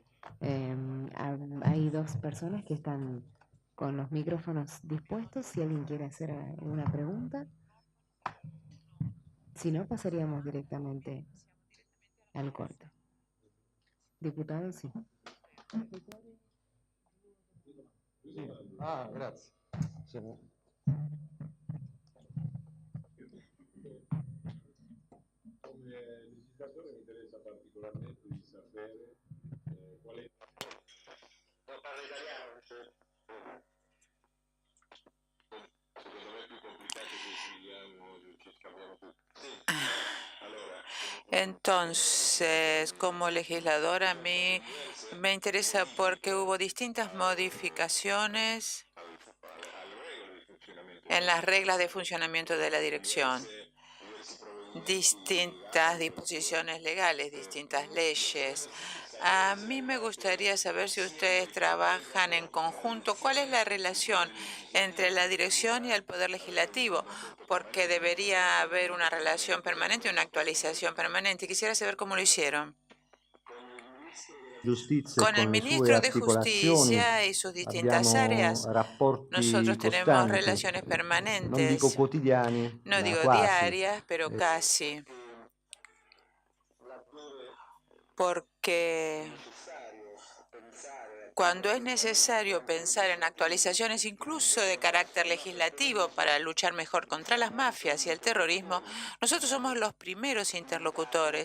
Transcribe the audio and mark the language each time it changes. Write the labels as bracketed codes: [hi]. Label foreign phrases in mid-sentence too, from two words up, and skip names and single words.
[es] Hay 2 personas que están con los micrófonos dispuestos. Si alguien quiere hacer una pregunta. Si no, pasaríamos directamente al corte. Diputado, sí. [it] Grazie. Come legislatore mi interessa particolarmente di sapere qual è... Non parlo italiano? Secondo me è più complicato che ci scambiamo tutti. [es] Entonces, como legislador, a mí me interesa porque hubo distintas modificaciones en las reglas de funcionamiento de la dirección. distintas disposiciones legales, distintas leyes. A mí me gustaría saber si ustedes trabajan en conjunto. ¿Cuál es la relación entre la dirección y el Poder Legislativo? Porque debería haber una relación permanente, una actualización permanente. Quisiera saber cómo lo hicieron. [it] Giustizia e [es] Con el [it] con le sue [es] ministro de [it] articolazioni [es] Justicia y sus distintas [it] abbiamo [es] áreas, [it] rapporti [es] nosotros tenemos [it] costanti, [es] relaciones [it] non dico [es] permanentes, [it] quotidiani, [es] no [it] ma [es] digo [it] quasi. [es] diarias, pero casi, porque cuando es necesario pensar en actualizaciones incluso de carácter legislativo para luchar mejor contra las mafias y el terrorismo, nosotros somos los primeros interlocutores.